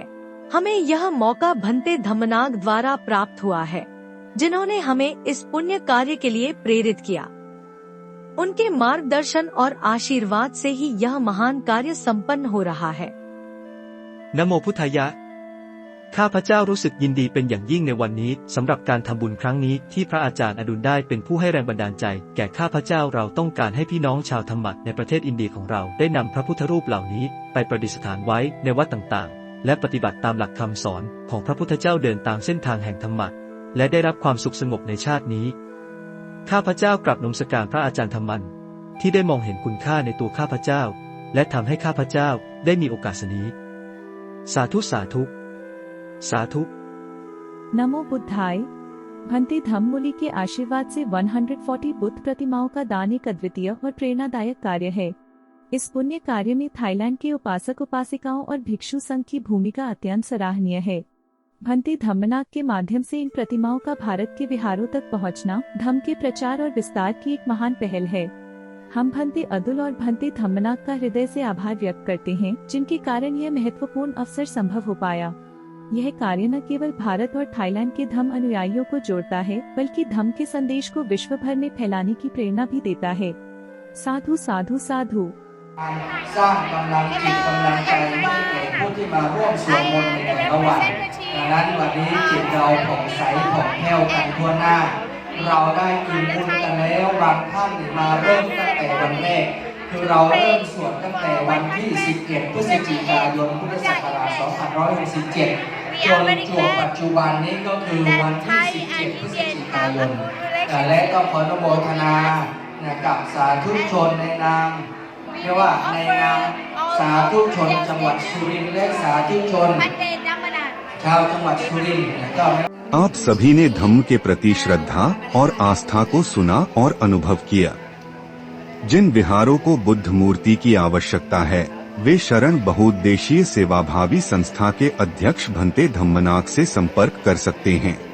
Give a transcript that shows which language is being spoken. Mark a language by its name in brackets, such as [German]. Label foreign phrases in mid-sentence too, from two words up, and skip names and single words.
[Hindi] हमें यह मौका भंते धम्मनाग द्वारा प्राप्त हुआ है, जिन्होंने हमें इस पुण्य कार्य के लिए प्रेरित किया। उनके मार्गदर्शन और आशीर्वाद से ही यह महान कार्य संपन्न हो रहा है। [Pali] नमो पुथाया। [Thai] ข้าพเจ้ารู้สึกยินดีเป็นอย่างยิ่งในวันนี้สำหรับการทำบุญครั้งนี้ที่พระอาจารย์อดุลได้เป็นผู้ให้แรง บันดาลใจแก่ข้าพเจ้าเราต้องการให้พี่น้องชาวธรรมะในประเทศอินเดียของเราได้นำพระพุทธรูปเหล่านี้ไปประดิษฐานไว้ในวัดต่างๆและปฏิบัติตามหลักคำสอนของพระพุทธเจ้าเดินตามเส้นทางแห่งธรรมะและได้รับความสุขสงบในชาตินี้ข้าพเจ้ากราบนมัสการพระอาจารย์ธรรมันที่ได้มองเห็นคุณค่าในตัวข้าพเจ้าและทำให้ข้าพเจ้าได้มีโอกาสนี้สาธุสาธุ साधु। [Pali] नमो बुद्धाय। [Hindi] भंते धम्ममुनि के आशीर्वाद से 140 बुद्ध प्रतिमाओं का दान एक अद्वितीय और प्रेरणादायक कार्य है। इस पुण्य कार्य में थाईलैंड के उपासक उपासिकाओं और भिक्षु संघ की भूमिका अत्यंत सराहनीय है। भंते धम्मनाग के माध्यम से इन प्रतिमाओं का भारत के विहारों तक पहुंचना धम्म के प्रचार और विस्तार की एक महान पहल है। हम भंते अदुल और भंते धम्मनाग का हृदय से आभार व्यक्त करते हैं, जिनके कारण यह महत्वपूर्ण अवसर संभव हो पाया। यह कार्य न केवल भारत और थाईलैंड के धम्म अनुयायियों को जोड़ता है, बल्कि धम्म के संदेश को विश्व भर में फैलाने की प्रेरणा भी देता है। [Pali] साधु साधु साधु। [Thai] สร้างกำลังจิตกำลังใจให้แก่ผู้ที่มาร่วมสวดมนต์ในแต่ละวันดังนั้นวันนี้จิตเราผ่องใสผ่องแผ้วกันทั่วหน้าเราได้กินบุญกันแล้วบางท่านมาเริ่มตั้งแต่วันแรกคือเราเริ่มสวดตั้งแต่วันที่11 พฤศจิกายน พุทธศักราช 2567 จนปัจจุบันนี้ก็คือวันที่ 17 พฤศจิกายน และก็ขออนุโมทนากับสาธุชนในนามเรียกว่าในนามสาธุชนจังหวัดสุรินทร์และสาธุชนชาวจังหวัดสุรินทร์และก็ [Hindi] आप सभी ने धम्म के प्रति श्रद्धा और आस्था को सुना और अनुभव किया। जिन विहारों को बुद्ध मूर्ति की आवश्यकता है वे शरण बहुउद्देशीय सेवाभावी संस्था के अध्यक्ष भंते धम्मनाग से संपर्क कर सकते हैं।